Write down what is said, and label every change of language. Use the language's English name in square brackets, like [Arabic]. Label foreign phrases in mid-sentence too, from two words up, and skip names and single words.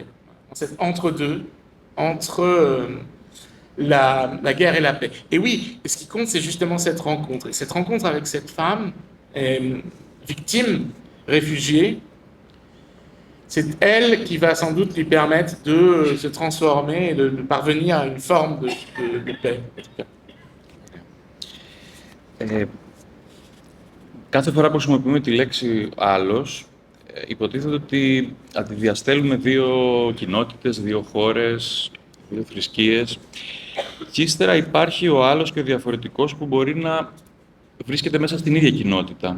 [French] Dans cet entre-deux, entre la guerre et la paix. Et oui, ce qui compte, c'est justement cette rencontre. Et cette rencontre avec cette femme, victime, réfugiée, c'est elle qui va sans doute lui permettre de se transformer et de parvenir à une forme de paix. [Greek] Κάθε φορά που χρησιμοποιούμε τη λέξη «άλλος», υποτίθεται ότι αντιδιαστέλουμε δύο κοινότητες, δύο χώρες, δύο θρησκείες. Και ύστερα υπάρχει ο άλλος και ο διαφορετικός που μπορεί να βρίσκεται μέσα στην ίδια κοινότητα.